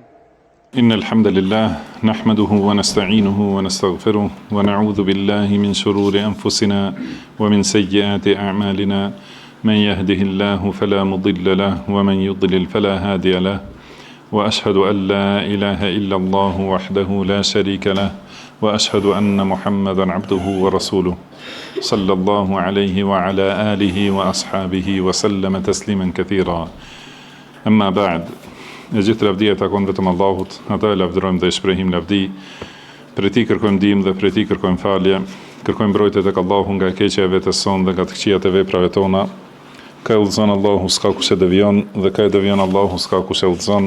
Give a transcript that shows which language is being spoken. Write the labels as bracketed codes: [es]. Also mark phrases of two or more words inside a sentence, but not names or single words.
[ar] إن الحمد لله نحمده ونستعينه ونستغفره ونعوذ بالله من شرور أنفسنا ومن سيئات أعمالنا من يهده الله فلا مضل له ومن يضلل فلا هادي له وأشهد أن لا إله إلا الله وحده لا شريك له وأشهد أن محمدا عبده ورسوله صلى الله عليه وعلى آله وأصحابه وسلم تسليما كثيرا. أما بعد، [sq] e gjithë lavdia takon vetëm Allahut, ata e lavdërojmë dhe e shprehim lavdi, prej tij kërkojmë ndihmë dhe prej tij kërkojmë falje, kërkojmë mbrojtje tek Allahu nga e keqja e vetes sonë dhe nga të këqijat e veprave tona. Ka e udhëzon Allahu, s'ka kush e devion, dhe ka e devion Allahu, s'ka kush e udhëzon.